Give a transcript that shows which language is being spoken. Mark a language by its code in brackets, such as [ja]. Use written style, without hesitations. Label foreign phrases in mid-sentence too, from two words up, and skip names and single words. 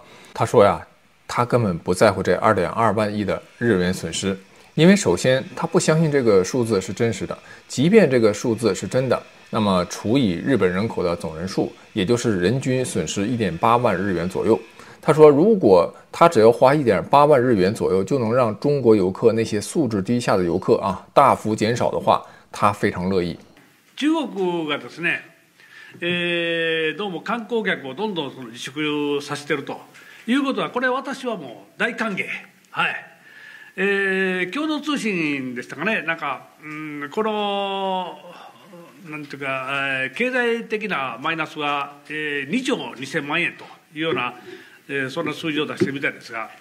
[zh] 他說呀，他根本不在乎這2.2萬億的日元損失，因為首先他不相信這個數字是真實的，即便這個數字是真的，那麼除以日本人口的總人數，也就是人均損失1.8萬日元左右。他說，如果他只要花1.8萬日元左右就能讓中國遊客那些素質低下的遊客大幅減少的話，他非常樂意。 [ja] 中國がですね、どうも観光客をどんどん自粛させてるということは、これ私はもう大歓迎。はい。共同通信でしたかね、このなんていうか、経済的なマイナスは2兆2000万円というような、そんな数字を出してるみたいですが。